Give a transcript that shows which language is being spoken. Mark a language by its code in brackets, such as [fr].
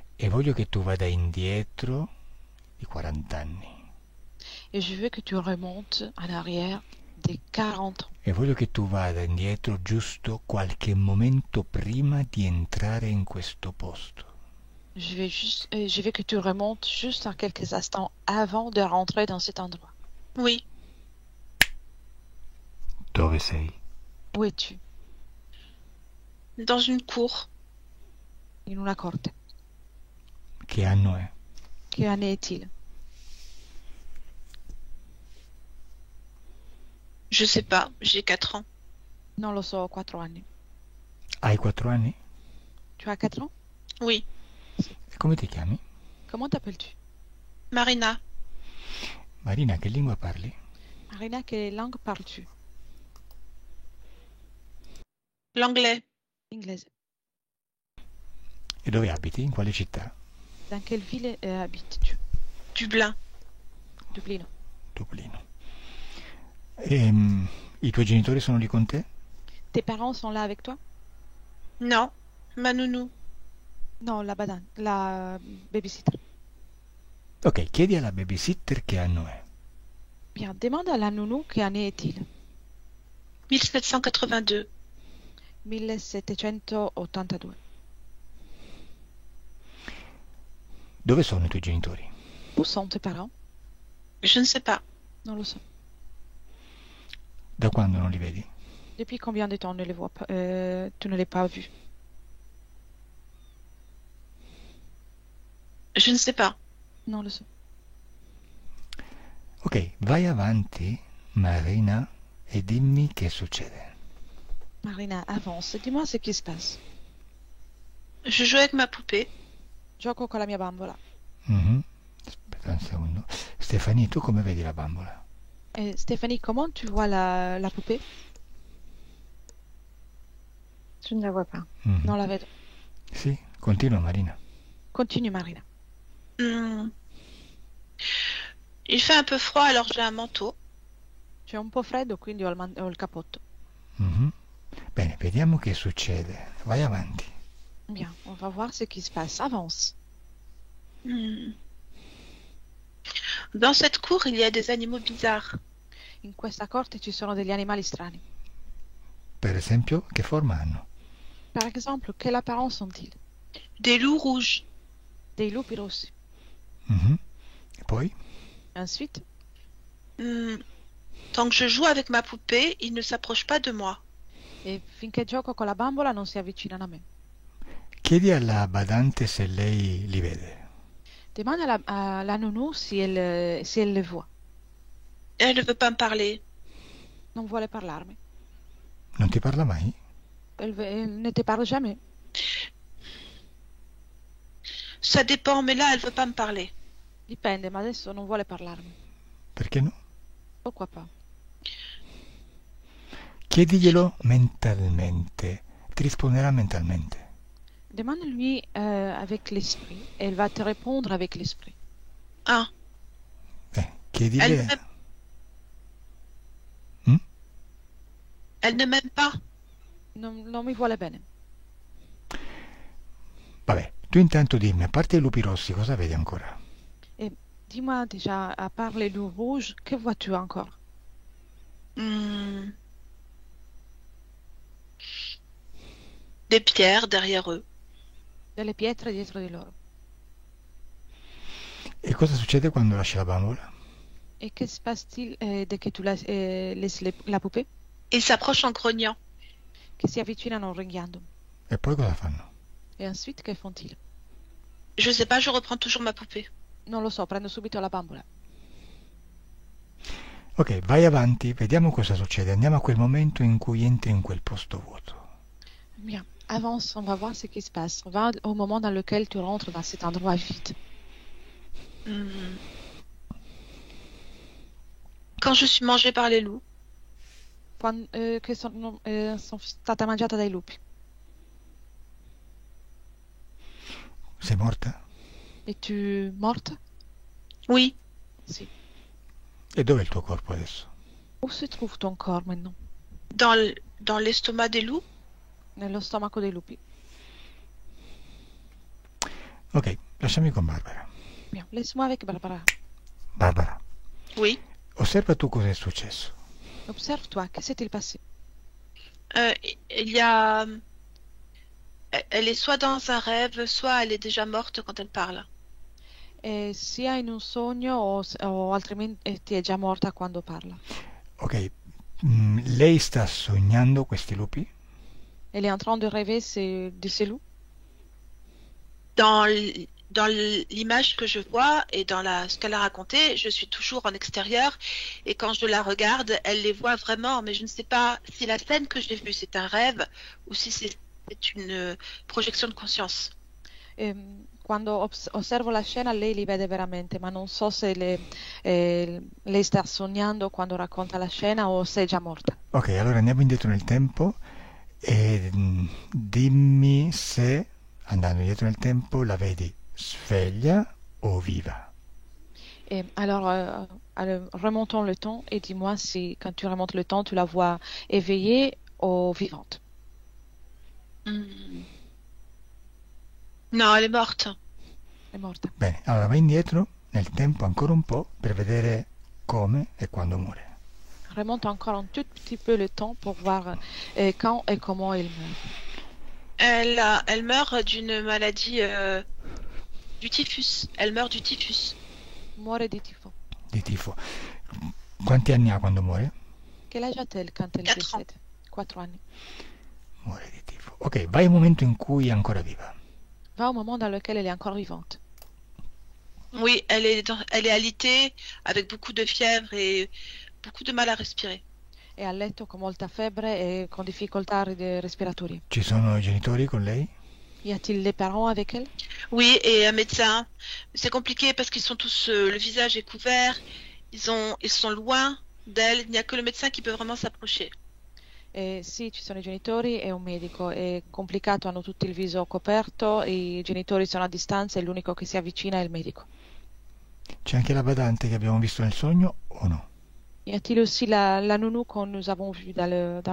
[it] E voglio che tu vada indietro di 40 anni. [fr] Et je veux que tu remontes en arrière des 40 ans. [it] E voglio che tu vada indietro giusto qualche momento prima di entrare in questo posto. [fr] Je veux que tu remontes juste en quelques instants avant de rentrer dans cet endroit. Oui. [it] Dove sei? [fr] Où es-tu? Dans une cour. [it] In una corte. Che anno è? [fr] Che année est-il? Je sais pas. J'ai 4 ans. [it] Non lo so, 4 anni. Hai 4 anni? [fr] Tu as 4 ans? Oui. [it] E come ti chiami? [fr] Comment t'appelles-tu? Marina. [it] Marina, che lingua parli? [fr] Marina, quelle langue parles-tu? L'anglais. [it] Inglese. E dove abiti? In quale città? [fr] Dans quelle ville habites-tu? Dublin. [it] Dublino. Dublino. I tuoi genitori sono lì con te? [fr] Tes parents sont là avec toi? Non. Ma nounou. [it] Non, la babysitter. Ok, chiedi alla babysitter che anno è. [fr] Bien, demande à la nounou quelle année est-il? 1782. 1782. [it] Dove sono i tuoi genitori? [fr] Où sont tes parents? Je ne sais pas. [it] Non lo so. Da quando non li vedi? [fr] Depuis combien de temps ne les vois pas, tu ne l'as pas vus? Je ne sais pas. [it] Non lo so. Ok, vai avanti, Marina, e dimmi che succede. [fr] Marina, avance, dis-moi ce qui se passe. Je jouais avec ma poupée. [it] Gioco con la mia bambola. Mhm. Aspetta un secondo. Stefania, tu come vedi la bambola? [fr] Stéphanie, comment tu vois la poupée? Je ne la vois pas. Mhm. [it] Non la vedo. Sì, continua Marina. [fr] Continue, Marina. Il fait un peu froid, alors j'ai un manteau. [it] C'è un po' freddo, quindi ho il cappotto. Mhm. Bene, vediamo che succede. Vai avanti. [fr] Bien, on va voir ce qui se passe. Avance. Hmm. Dans cette cour, il y a des animaux bizarres. [it] In questa corte ci sono degli animali strani. Per esempio, che forma hanno? [fr] Par exemple, quelle apparence ont-ils? Des loups rouges. [it] Dei lupi rossi. Mhm. E poi? [fr] Ensuite, Hmm. Tant que je joue avec ma poupée, ils ne s'approchent pas de moi. [it] e finché gioco con la bambola non si avvicinano a me. Chiedi alla badante se lei li vede. [fr] Demande à la nounou si elle le voit. Elle ne veut pas me parler. [it] Non vuole parlarmi. Non ti parla mai? [fr] Elle ne te parle jamais. Ça dépend, mais là, elle veut pas me parler. [it] Dipende, ma adesso non vuole parlarmi. Perché no? [fr] Pourquoi pas? [it] Chiediglielo mentalmente. Ti risponderà mentalmente. [fr] Demande-lui avec l'esprit et elle va te répondre avec l'esprit. Ah, elle [it] Chiedile. [fr] ne m'aime, Mm? elle ne m'aime pas. [it] Non mi vuole bene. Vabbè, tu intanto dimmi, a parte i lupi rossi, cosa vedi ancora? [fr] Et dis-moi déjà, à part les loups rouges, que vois-tu encore? Hmm. Des pierres derrière eux. [it] Delle pietre dietro di loro. E cosa succede quando lasci la bambola? [fr] Et que se passe-t-il dès que tu laisses la poupée? Ils s'approchent en grognant. [it] Che si avvicinano ringhiando. E poi cosa fanno? [fr] Et ensuite, que font-ils? Je sais pas, je reprends toujours ma poupée. [it] Non lo so, prendo subito la bambola. Ok, vai avanti, vediamo cosa succede. Andiamo a quel momento in cui entri in quel posto vuoto. [fr] Bien, avance, on va voir ce qui se passe. On va au moment dans lequel tu rentres dans cet endroit vide. Hmm. Quand je suis mangée par les loups. [it] Che sono stata mangiata dai lupi. Sei morta? [fr] Es-tu morte? Oui. [it] Sì. E dov'è il tuo corpo adesso? [fr] Où se trouve ton corps maintenant? Dans l'estomac des loups. [it] Nello stomaco dei lupi. Ok, lasciami con Barbara. [fr] Bien, laisse-moi avec Barbara. Barbara, Oui. [it] osserva tu cosa è successo. [fr] Observe-toi, que s'est-il passé? Il y a... Elle est soit dans un rêve, soit elle est déjà morte quand elle parle. [it] Sia in un sogno o altrimenti è già morta quando parla. Ok, lei sta sognando questi lupi? [fr] Elle est en train de rêver de ces loups. Dans l'image que je vois et dans ce qu'elle a raconté, je suis toujours en extérieur et quand je la regarde, elle les voit vraiment, mais je ne sais pas si la scène que j'ai vue c'est un rêve ou si c'est une projection de conscience. [it] Quando osservo la scena lei li vede veramente, ma non so se lei sta sognando quando racconta la scena o se è già morta. Ok, allora andiamo indietro nel tempo e dimmi se, andando indietro nel tempo, la vedi sveglia o viva. [fr] Alors, remontons le temps et dis-moi si, quand tu remontes le temps, tu la vois éveillée ou vivante. Mm. No, elle est morte. [it] È morta. Bene, allora vai indietro nel tempo ancora un po' per vedere come e quando muore. [fr] Remonte encore un tout petit peu le temps pour voir quand et comment elle meurt. Elle meurt d'une maladie du typhus. Elle meurt du typhus. [it] Muore di tifo. Di tifo. Quanti anni ha quando muore? [fr] Quel âge a-t-elle quand elle 4 ans. décède? [it] 4 anni. Muore di tifo. Ok, vai al momento in cui è ancora viva. [fr] Va au moment dans lequel elle est encore vivante. Oui, elle est alitée, avec beaucoup de fièvre et beaucoup de mal à respirer. [it] È a letto con molta febbre e con difficoltà respiratorie. Ci sono i genitori con lei? [fr] Y a-t-il les parents avec elle? Oui, et un médecin. C'est compliqué parce qu'ils sont tous, le visage est couvert, ils sont loin d'elle, il n'y a que le médecin qui peut vraiment s'approcher. [it] Sì, ci sono i genitori e un medico. È complicato, hanno tutto il viso coperto, i genitori sono a distanza e l'unico che si avvicina è il medico. C'è anche la badante che abbiamo visto nel sogno o no? [fr] Y a-t-il aussi la nounou que nous avons vue dans le